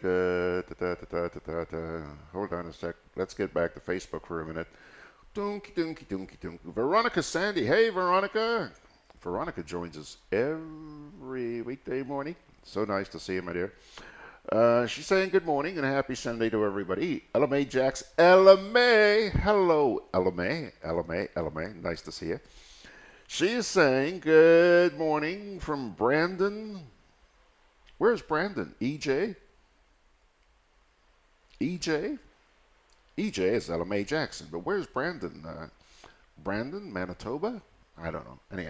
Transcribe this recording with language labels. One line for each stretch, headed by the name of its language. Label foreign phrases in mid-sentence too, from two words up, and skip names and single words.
English: Hold on a sec. Let's get back to Facebook for a minute. Donkey, donkey, donkey, donkey. Veronica Sandy. Hey, Veronica. Veronica joins us every weekday morning. So nice to see you, my dear. She's saying good morning and a happy Sunday to everybody. Ella Mae Jackson. Ella Mae. Hello, Ella Mae. Ella Mae. Ella Mae. Nice to see you. She is saying good morning from Brandon. Where's Brandon? EJ? EJ? EJ is Ella Mae Jackson, but where's Brandon? Brandon, Manitoba? I don't know. Anyhow.